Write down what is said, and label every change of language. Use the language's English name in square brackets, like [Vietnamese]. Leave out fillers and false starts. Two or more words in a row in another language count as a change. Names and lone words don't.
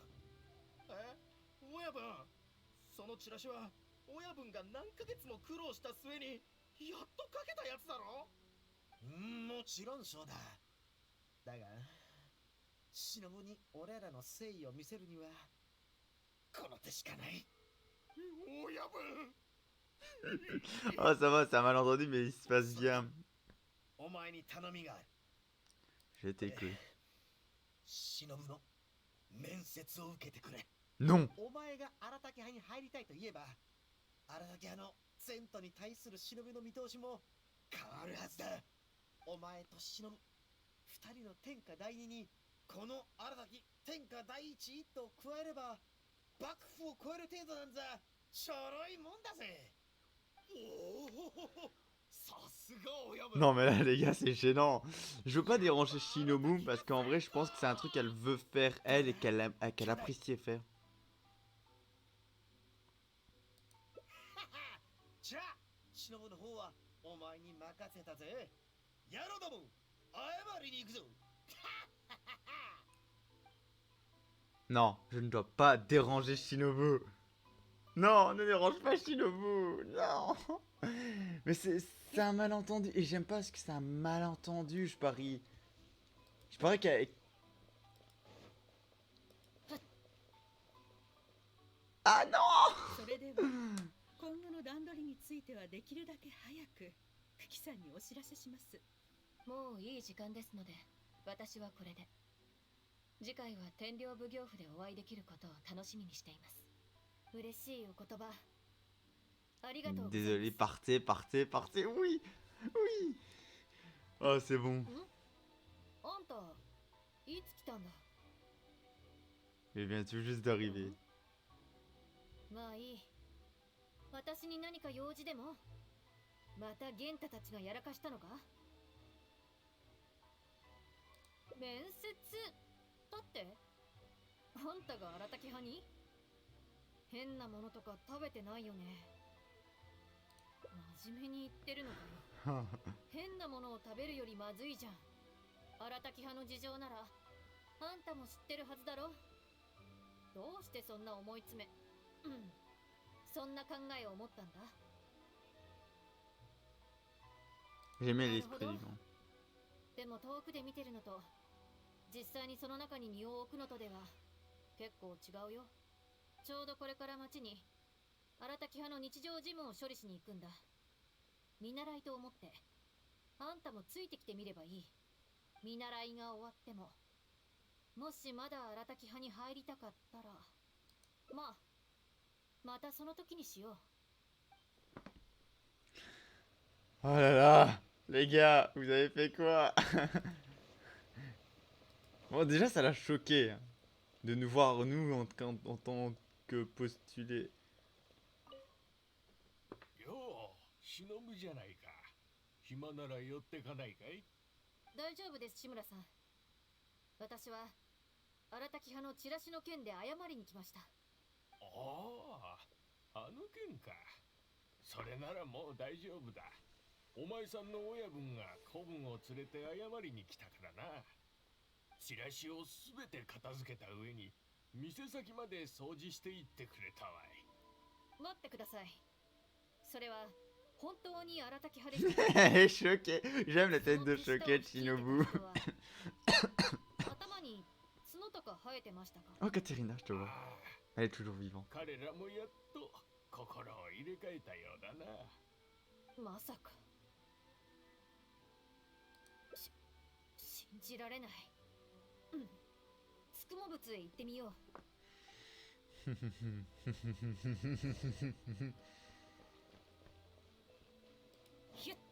[Japanese] 親分、そのチラシは親分が何ヶ月も苦労した末にやっと書けたやつだろ。もちろんそうだ。だが忍に俺らの誠意を見せるにはこの手しかない。親分。 [French] Oh, ça va, c'est un malentendu, mais il se passe bien. [Japanese] お前に頼みがある。 [French] Je t'écoute. [Japanese] 忍の面接を受けてくれ。 [French] Non. [Japanese] お前が荒滝派に入りたいと言えば、荒滝派の前途に対する忍の見通しも変わるはずだ。お前と忍、二人の天下第二にこの荒滝天下第一と加えれば幕府を超える程度なんざちょろいもんだぜ。さすが親分。 [French] Non, mais là, les gars, c'est gênant. Je veux pas déranger Shinobu parce qu'en vrai, je pense que c'est un truc qu'elle veut faire, elle, et qu'elle apprécie faire. [Japanese] じゃあ忍の方はお前に任せたぜ。野郎ども、謝りに行くぞ。 [French] Non, je ne dois pas déranger Shinobu. Non, ne dérange pas Shinobu. Non. Mais c'est un malentendu. Et j'aime pas parce que c'est un malentendu, je parie. Je parie qu'elle... Ah non. [Japanese] それでは今後の段取りについてはできるだけ早く久喜さんにお知らせします。もういい時間ですので、私はこれで。次回は天領奉行府でお会いできることを楽しみにしています。嬉しいお言葉ありがとうございます。 [French] Désolé, partez, partez, partez. Oui, oui. Ah, c'est bon. [Japanese] あんたいつ来たんだ。 [French] Il vient tout juste d'arriver. [Japanese] まあいい。私に何か用事でも。またゲンタたちがやらかしたのか。面接だって。あんたが荒滝派に。変なものとか食べてないよね。真面目に言ってるのかよ。変なものを食べるよりまずいじゃん。荒滝派の事情ならあんたも知ってるはずだろ。どうしてそんな思い詰め、そんな考えを持ったんだ。 [French] J'aimais l'esprit du vent. [Japanese] でも遠くで見てるのと実際にその中に身を置くのとでは結構違うよ。ちょうどこれから町に荒滝派の日常事務を処理しに行くんだ。見習いと思ってあんたもついてきてみればいい。見習いが終わってももしまだ荒滝派に入りたかったらまたその時にしよう。 [French] Oh là là, les gars, vous avez fait quoi? Bon, déjà, ça l'a choqué. de nous voir, nous, en tant que postulés. [Japanese] よう、忍じゃないか。暇なら寄ってかないかい？大丈夫です、志村さん。私は荒滝派のチラシの件で謝りに来ました。ああ、あの件か。それならもう大丈夫だ。お前さんの親分が子分を連れて謝りに来たからな。チラシをすべて片付けた上に店先まで掃除していってくれたわい。待ってください。それは本当に荒滝派でした。 [French] Choqué. J'aime la tête de Choqué de Shinobu. [Japanese] 頭に角とか生えてましたか？ [French] Oh, Katerina, je te vois. あ Elle est toujours vivante. [Japanese] あ、彼らもやっと心を入れ替えたようだな。まさか。信じられない。うん。つくも仏へ行ってみよう。ひゅっ。